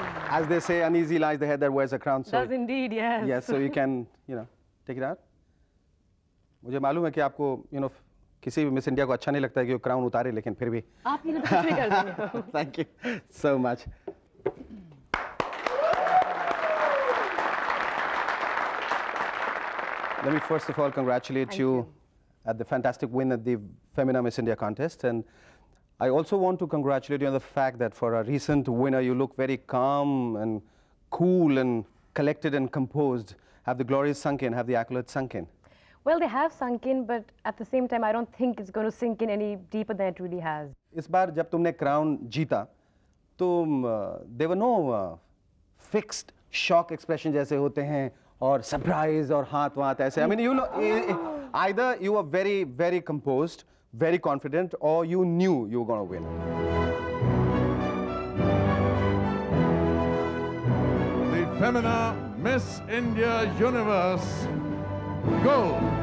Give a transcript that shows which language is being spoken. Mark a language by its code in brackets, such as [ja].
[en] As they say, uneasy lies the head that wears a crown. So does indeed, yes. Yes, so you can, take it out. [hi] मुझे मालूम है कि आपको, किसी भी miss India को अच्छा नहीं लगता है कि वो क्राउन उतारे, लेकिन फिर भी आप ये तो कुछ भी कर देंगे। [en] Thank you so much. Let me first of all congratulate you at the fantastic win at the Femina Miss India contest, and I also want to congratulate you on the fact that for a recent winner, you look very calm and cool and collected and composed. Have the glories sunk in? Have the accolades sunk in? Well, they have sunk in, but at the same time, I don't think it's going to sink in any deeper than it really has. [hi] इस बार जब तुमने crown जीता, तो [en] there were no fixed shock expression [hi] जैसे होते हैं, और surprise और हाथ वाथ ऐसे. [en] I mean, either you were very, very composed, very confident, or you knew you were going to win. The Femina Miss India Universe Gold.